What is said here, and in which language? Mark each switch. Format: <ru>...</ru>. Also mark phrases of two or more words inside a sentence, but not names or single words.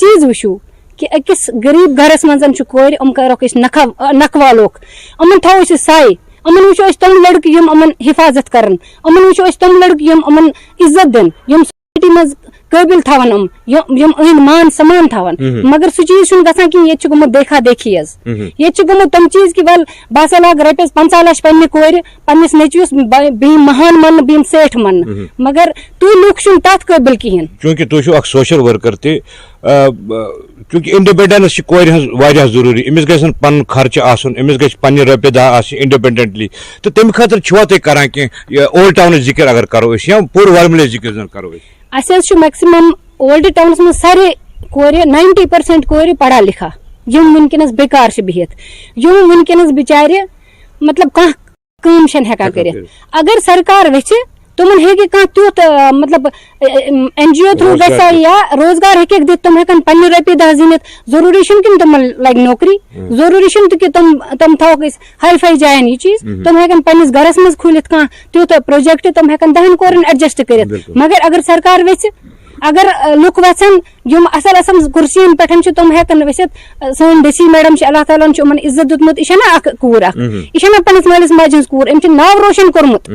<ks>چیٖز وٕچھِو کہ أکِس غریٖب گرس منٛز چھِ کورِ یِم کرہوکھ أسۍ نکھٕ والوکھ یِمن تھاوو أسۍ ساے یِمن وٕچھو أسۍ تِم لڑکہٕ یِم یِمن حفاظت کرن یِمن وٕچھو أسۍ تِم لڑکہٕ یِم یِمن عزت دِن یِم سوسایٹی منٛز قٲبل تھاون یِم أنٛدۍ مان سمان تھاون مگر سُہ چیٖز چھُنہٕ گژھان کِہیٖنۍ ییٚتہِ چھُ گوٚمُت</ks> <ur>دیکھا دیکھی</ur> <ks>حظ ییٚتہِ چھُ گوٚمُت تِم چیٖز کہِ وَل بہٕ ہسا لاگہٕ رۄپیس 50 لچھ پننہِ کورِ پننِس نیٚچوِس بہٕ یِم مہان ماننہٕ بہٕ یِم سیٹھ ماننہٕ مگر تُہۍ لُکھ چھُنہٕ تتھ قٲبل کِہیٖنۍ چوٗنٛکہِ تُہۍ چھِو اکھ</ks> <en>social worker</en> <ks>تہِ چوٗنٛکہِ انڈِپینڈنس چھِ کورِ ہٕنٛز واریاہ ضروٗری أمِس گژھن پنُن خرچہٕ آسُن أمِس گژھِ پننہِ رۄپیہِ دہ آسٕنۍ انڈِپینڈنٹلی تہٕ تمہِ خٲطرٕ چھُوا تُہۍ کران کینٛہہ اولڈ ٹاونٕچ ذِکر اگر کرو أسۍ یا پوٗرٕ ورمُلٕچ ذِکر زن کرو أسۍ اَسہِ حظ چھُ میکسِمم اولڈ ٹاونس منٛز سارے کورِ 90% کورِ</ks> <ur>پڑھا لکھا</ur> <ks>یِم وٕنکیٚنس بیکار چھِ بِہِتھ یِم وٕنکیٚنس بِچارِ مطلب کانٛہہ کٲم چھنہٕ ہٮ۪کان کٔرِتھ اگر سرکار ویٚژھِ تِمن ہیٚکہِ کانٛہہ تیُتھ مطلب NGO تھروٗ گژھِ یا روزگار ہیٚکٮ۪کھ دِتھ تِم ہٮ۪کن پننہِ رۄپیہِ دہ زیٖنِتھ ضروٗری چھُنہٕ کہِ تِمن لگہِ نوکری ضروٗری چھُنہٕ تہِ کہِ تِم تھاوکھ أسۍ ہاے فاے جاین یہِ چیٖز تِم ہٮ۪کن پننِس گرس منٛز کھوٗلِتھ کانٛہہ تیُتھ پروجیکٹ تِم ہٮ۪کن 10 کورٮ۪ن ایڈجسٹ کٔرِتھ مگر اگر سرکار ویٚژھِ اگر لُکھ ویژھن یِم اصل اصل کُرسین پٮ۪ٹھ چھِ تِم ہٮ۪کن ؤسِتھ سٲنۍ</ks> <en>DC madam</en> <ks>چھِ اللہ تعالیٰ ہن چھُ یِمن عزت دیُتمُت یہِ چھےٚ اکھ کوٗر اکھ یہِ چھےٚ پننِس مٲلِس ماجہِ ہٕنٛز کوٗر أمۍ چھُ ناو روشن کوٚرمُت</ks>